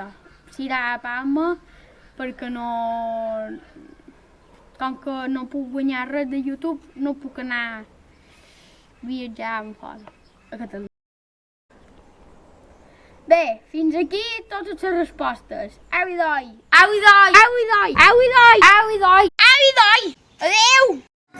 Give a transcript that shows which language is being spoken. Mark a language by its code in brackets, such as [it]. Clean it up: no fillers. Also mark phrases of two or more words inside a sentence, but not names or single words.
[ca] Serà a Palma perquè no... Com que no puc guanyar res de YouTube, no puc anar a viatjar en fora, a Catalunya. Bé, fins aquí totes les respostes. Au i doi! Au i doi! Au i doi! Au i doi! Au i doi! Au i doi! Adeu!